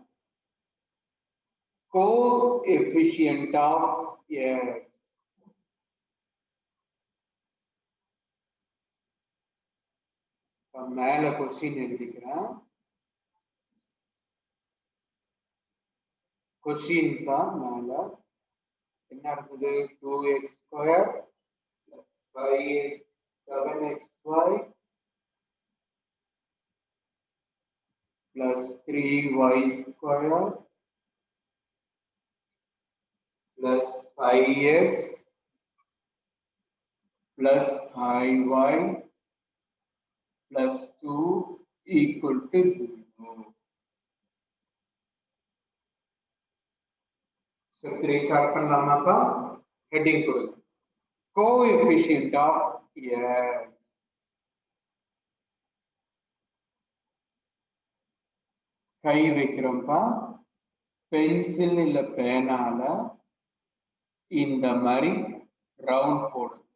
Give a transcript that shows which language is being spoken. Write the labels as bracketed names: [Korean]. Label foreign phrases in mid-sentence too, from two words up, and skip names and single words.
[English] coefficient of x. [Tamil] மேல கொஸ்டின் எழுதிக்கிறேன். கொஸ்டின் தான் மேல என்ன இருக்குது? [English] 2x² plus 7xy plus 3y² plus 5x plus 5y plus 2 equal to 0. So 3 start [Tamil] பண்ணலாமாப்பா? ஹெட்டிங் கொடுங்க. [English] coefficient of x. [Tamil] கை வைக்கிறோம்ப்பா. பென்சில் இல்ல பேனால இந்த மாதிரி ரவுண்ட் போடு.